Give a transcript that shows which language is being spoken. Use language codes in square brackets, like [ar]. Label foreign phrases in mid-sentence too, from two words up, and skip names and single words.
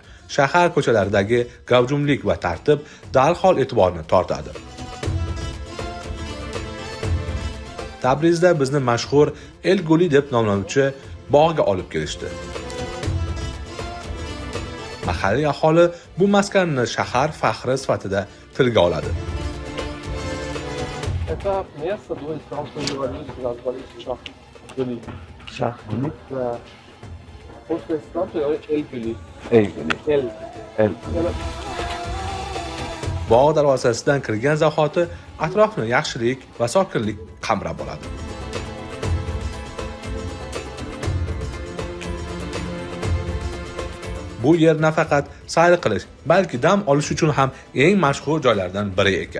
[uz] Shahar ko'chalaridagi gavjumlik va tartib darhol e'tiborni tortadi. Tabrizda bizni mashhur El Guli deb nomlanuvchi bog'ga olib kelishdi. Mahalliy aholi bu maskanni shahar faxri sifatida tilga oladi. [ru] Это место будет там, что говорили, назвали Шах-Гули. Шах-Гули? Да. После станции Эль-Гули. El. [uz] Bog' darvozasidan kirgan zahoti atrofni yaxshilik va sokinlik qamrab oladi. Bu yer nafaqat sayr qilish, balki dam olish uchun ham eng mashhur joylardan biri ekan.